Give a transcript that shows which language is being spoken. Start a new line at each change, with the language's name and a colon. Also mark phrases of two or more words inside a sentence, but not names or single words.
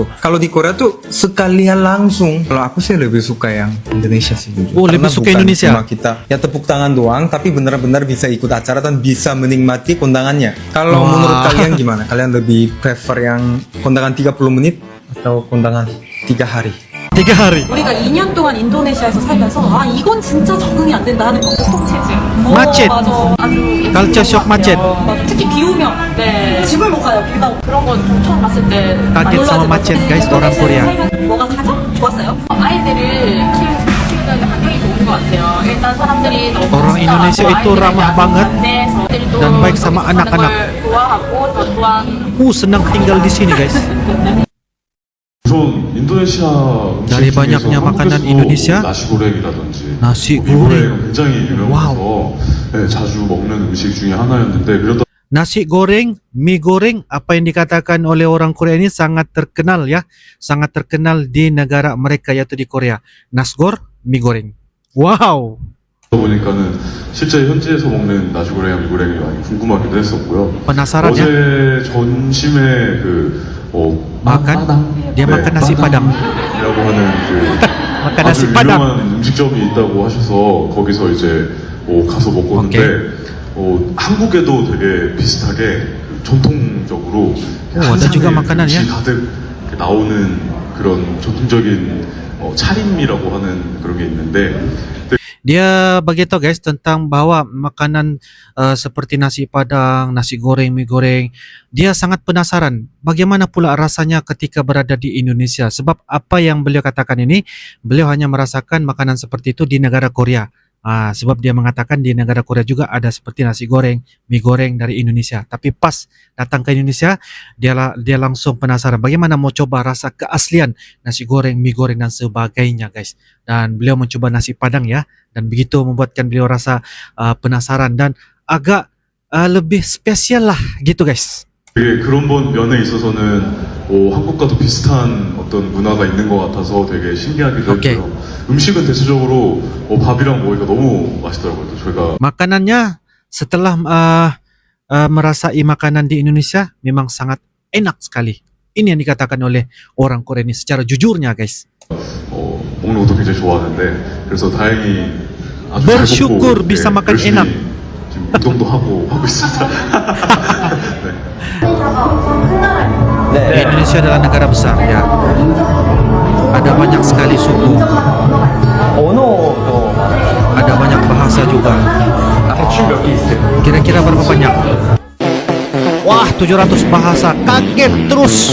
Indonesian: Kalau di Korea tuh sekalian langsung. Kalau aku sih lebih suka yang Indonesia sih. Jujur. Oh, lebih Karena suka bukan Indonesia. cuma kita ya tepuk tangan doang, tapi benar-benar bisa ikut acara dan bisa menikmati kondangannya. Kalau Wah. menurut kalian gimana? Kalian lebih prefer yang kondangan 30 menit atau kondangan 3 hari? 3 hari.
Korean: 우리가 2년 동안 인도네시아에서 살면서 아 이건 진짜 적응이 안 된다 하는 교통 체증 macet. 맞아 아주
English: Culture shock macet.
Korean: 맞아. 특히 비 오면 네 집을 못 가요 비가 오고. 그런 건 좀 처음 봤을 때
Indonesian: kaget sama macet guys orang Korea.
Korean: 뭐가 가장 좋았어요? 아이들을 키우는 환경이 좋은 것 같아요. 일단 사람들이 너무 Orang 친절하고
Indonesian: Indonesia itu
Korean: 아이들이 ramah 아주 banget 안내, 저들도
Indonesian: dan baik sama
Korean: 여기 anak-anak. 사는 걸 좋아하고 또 또한
Indonesian: Senang tinggal di sini guys.
Korean: 우선 인도네시아 음식 Dari 중에서
Indonesian: banyaknya makanan
Korean: 한국에서도 Indonesia, 나시고랭이라든지 nasi 미고랭은 굉장히 와우. 유명해서 네, 자주 먹는 음식 중에 하나였는데 그러다
Indonesian: Nasi goreng, mie goreng, apa yang dikatakan oleh orang Korea ini sangat terkenal ya, sangat terkenal di negara mereka yaitu di Korea. Nasgor, mie goreng. Wow.
Korean: 보니까는 실제 현지에서 먹는 나시고랭이나 미고랭이 많이 궁금하기도 했었고요.
Indonesian: Penasaran ya?
Korean: 어제 전심에
Indonesian: Makan, dia makan nasi padang.
Korean: 이라고 하는 Makan 아주
Indonesian: nasi padang.
Korean: 유명한 음식점이 있다고 하셔서 거기서 이제 가서 먹었는데 한국에도 되게 비슷하게 전통적으로
Indonesian: ada juga makanannya.
Korean: 음식 가득 이렇게 나오는 그런 전통적인 차림이라고 하는 그런 게 있는데
Indonesian: Dia begitu guys tentang bahwa makanan seperti nasi padang, nasi goreng, mie goreng. Dia sangat penasaran bagaimana pula rasanya ketika berada di Indonesia. Sebab apa yang beliau katakan ini, beliau hanya merasakan makanan seperti itu di negara Korea. Sebab dia mengatakan di negara Korea juga ada seperti nasi goreng, mie goreng dari Indonesia. Tapi pas datang ke Indonesia, dia langsung penasaran bagaimana mau coba rasa keaslian nasi goreng, mie goreng dan sebagainya guys. Dan beliau mencoba nasi padang ya, dan begitu membuatkan beliau rasa penasaran dan agak lebih spesial lah gitu guys.
Korean: 되게 그런 면에 있어서는 한국과도 비슷한 어떤 문화가 있는 것 같아서 되게 신기하기도 오케이. 했고요. 음식은 대체적으로 밥이랑 먹으니까 너무 맛있더라고요. 저희가
Indonesian: Makanannya setelah merasai makanan di Indonesia memang sangat enak sekali. Ini yang dikatakan oleh orang Korea ini secara jujurnya guys.
Korean: 먹는 것도 굉장히 좋아하는데 그래서 다행히 아주 Bersyukur 잘 먹고
Indonesian: bisa makan
Korean: 열심히 enak. 지금 운동도 하고 있습니다.
Indonesian: Indonesia adalah negara besar ya. Ada banyak sekali suku. Ada banyak bahasa juga. Kira-kira berapa banyak? Wah, 700 bahasa. Kaget terus.